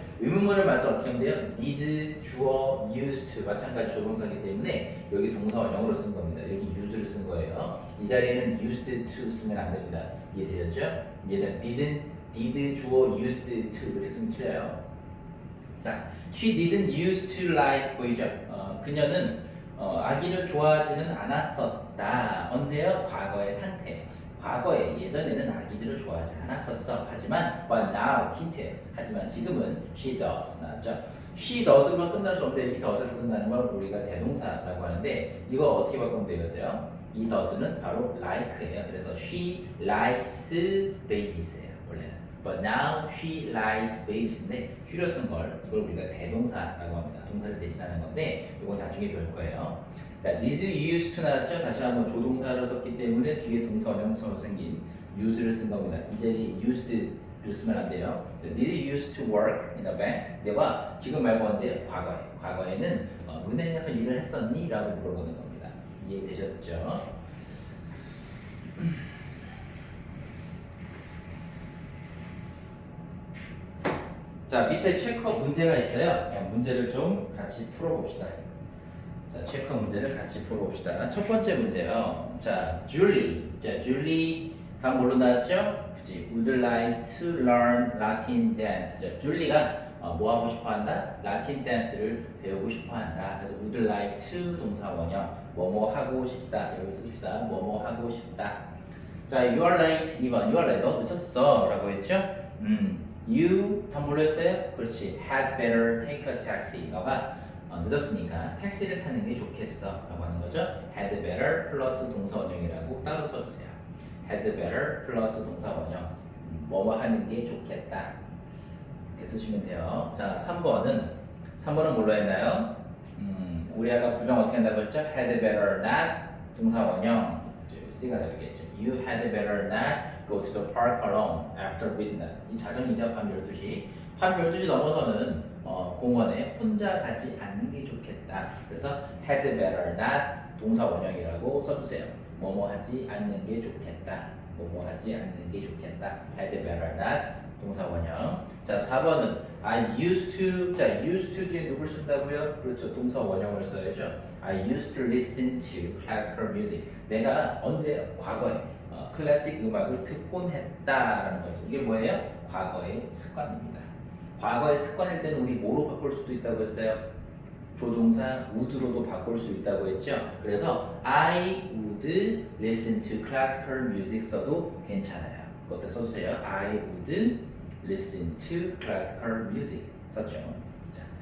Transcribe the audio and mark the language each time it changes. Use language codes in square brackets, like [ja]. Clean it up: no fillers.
[ko] 의문문을 말할 때 어떻게 하면 돼요? did, 주어, used to 마찬가지 조동사이기 때문에 여기 동사 원형으로 쓴 겁니다. 여기 use를 쓴 거예요. 이 자리에는 used to 쓰면 안 됩니다. 이해되셨죠? 얘는 did, 주어, used to 이렇게 쓰면 틀려요. [en] 자, she didn't used to like [ko] 보이죠? 그녀는 아기를 좋아하지는 않았었다. 언제요? 과거의 상태예요. 과거에 예전에는 아기들을 좋아하지 않았었어. 하지만 but now 힌트예요. 하지만 지금은 she does 나왔죠. she does로만 끝날 수 없는데 이 does로 끝나는 걸 우리가 대동사라고 하는데 이거 어떻게 바꾸면 되겠어요? 이 does는 바로 like예요. 그래서 [en] she likes babies예요. [ko] 원래는. [en] But now she likes babies [ko] 인데 줄여 쓴 걸 이걸 우리가 대동사라고 합니다. 동사를 대신하는 건데 이건 나중에 배울 거예요. [en] 자, did you used to 나왔죠? [ko] 다시 한번 조동사를 썼기 때문에 뒤에 동사 원형처럼 생긴 use를 쓴 겁니다. 이 자리에 used를 쓰면 안 돼요. [en] Did you used to work in a bank? [ko] 내가 지금 말고 언제? 과거에는 은행에서 일을 했었니? 라고 물어보는 겁니다. 이해되셨죠? 자, 밑에 체크업 문제가 있어요. 문제를 좀 같이 풀어봅시다. 자, 체크업 문제를 같이 풀어봅시다. 첫 번째 문제요. 자, 줄리. 자, 줄리 다 뭘로 나왔죠? 그치? [en] Would like to learn Latin dance. [ko] 자, 줄리가 뭐 하고 싶어 한다? 라틴 댄스를 배우고 싶어 한다. 그래서 would like to 동사 원형 뭐뭐 하고 싶다. 여기 쓰십시다. 뭐뭐 하고 싶다. 자, [en] you are late. [ko] 2번. [en] You are late. [ko] 너 늦었어. 라고 했죠? [en] You [ko] 다 뭘로 했어요? 그렇지. [en] Had better take a taxi. [ko] 너가 늦었으니까 택시를 타는 게 좋겠어 라고 하는 거죠. Had better 플러스 동사 원형이라고 따로 써주세요. Had better 플러스 동사 원형 뭐뭐 하는 게 좋겠다 이렇게 쓰시면 돼요. 자, 3번은 뭘로 했나요? 우리 아까 부정 어떻게 한다고 했죠? Had better not 동사 원형 C가 되겠죠. [en] You had better not go to the park alone after midnight. [ko] 이 자정이자 밤 12시. 밤 12시 넘어서는 공원에 혼자 가지 않는 게 좋겠다. 그래서 had better not 동사 원형이라고 써주세요. 뭐뭐 하지 않는 게 좋겠다. 뭐뭐 하지 않는 게 좋겠다. [en] had better not [ko] 동사 원형. 자, 4번은 [en] I used to. [ko] 자, used to 뒤에 누굴 쓴다고요? 그렇죠. 동사 원형을 써야죠. [en] I used to listen to classical music. [ko] 내가 언제 과거에 클래식 음악을 듣곤 했다라는 거죠. 이게 뭐예요? 과거의 습관입니다. 과거의 습관일 때는 우리 뭐로 바꿀 수도 있다고 했어요? 조동사 would로도 바꿀 수 있다고 했죠. 그래서 [en] I would listen to classical music [ko] 써도 괜찮아요. 그것도 써주세요. [en] I would listen to classical music [ko] 썼죠. 자,